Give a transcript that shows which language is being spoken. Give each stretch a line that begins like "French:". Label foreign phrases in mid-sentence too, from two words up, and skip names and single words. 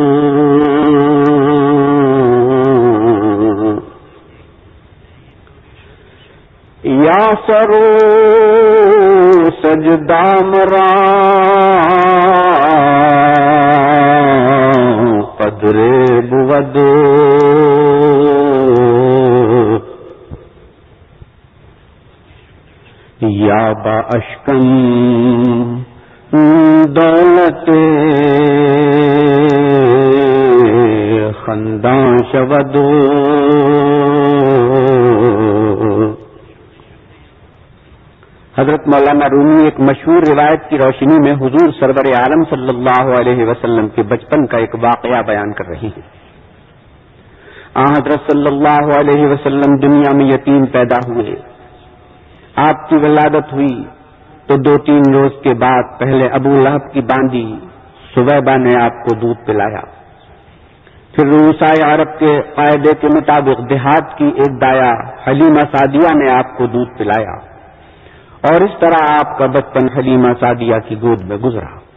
Persian: یا سرو سجدہ مرا قدر بود یا با اشکن دولت خنداں شود
Urdu: حضرت مولانا رومی ایک مشہور روایت کی روشنی میں حضور سرور عالم صلی اللہ علیہ وسلم کے بچپن کا ایک واقعہ بیان کر رہی ہیں۔ حضرت صلی اللہ علیہ وسلم دنیا میں یتیم پیدا ہوئے، آپ کی ولادت ہوئی تو 2-3 روز کے بعد پہلے ابو لہب کی باندی سویبہ نے آپ کو دودھ پلایا، پھر روسائے عرب کے قاعدے کے مطابق دیہات کی ایک دایا حلیمہ سعدیہ نے آپ کو دودھ پلایا، اور اس طرح آپ کا بچپن حلیمہ سعدیہ کی گود میں گزرا۔